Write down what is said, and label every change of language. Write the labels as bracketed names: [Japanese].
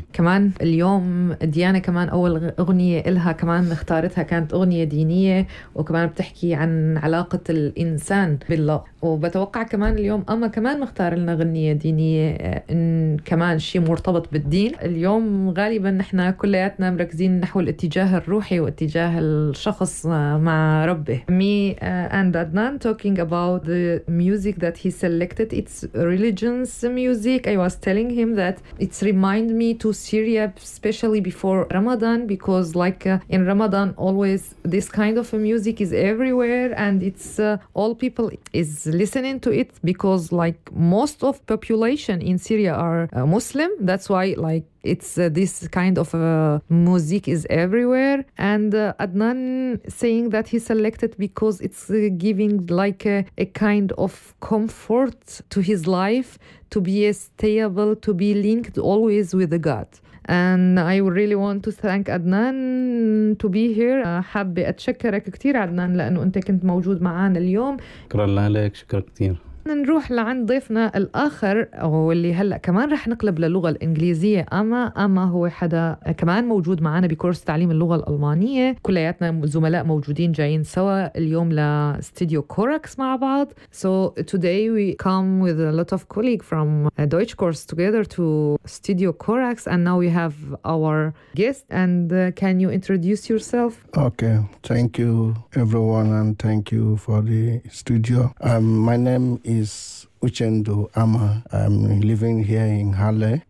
[Arabic] كمان اليوم ديانا كمان اول اغنية لها كمان اختارتها كانت اغنية دينية، وكمان بتحكي عن علاقة الانسان بالله، وبتوقع كمان اليوم اما كمان مختار لنا اغنية دينية ان كمان شيء مرتبط بالدين. اليوم غالبا نحن كلياتنا مركزين نحو الاتجاه الروحي واتجاه الشخص مع ربه. [English] Me and Adnan talking about the music that he selected. It's religion's music. I was telling him that it's remind me to Syria, especially before Ramadan, because like in Ramadan always this kind of music is everywhere and it's all people is listening to it, because like most of population in Syria are Muslim. That's why like it's this kind of music is everywhere. And Adnan saying that he selected because it's giving like a kind of comfort to his life, to be stable, to be linked always with the God. And I really want to thank Adnan to be here. [Arabic] حابة أتشكرك كتير عدنان لأنه أنت كنت موجود معانا اليوم. شكرا لك، شكرا كتير. نروح لعند ضيفنا الآخر واللي هلأ كمان رح نقلب للغة الإنجليزية. أما هو حدا كمان موجود معانا بكورس تعليم اللغة الألمانية. كلياتنا زملاء موجودين جايين سوا اليوم لستوديو كوركس مع بعض. [English] So today we come with a lot of colleague from Deutsch course together to Studio Corax, and now we have our guest. And can you introduce yourself? Okay, thank you everyone, and thank you for the studio. My name is Uchendu Ama. I'm living here in Halle.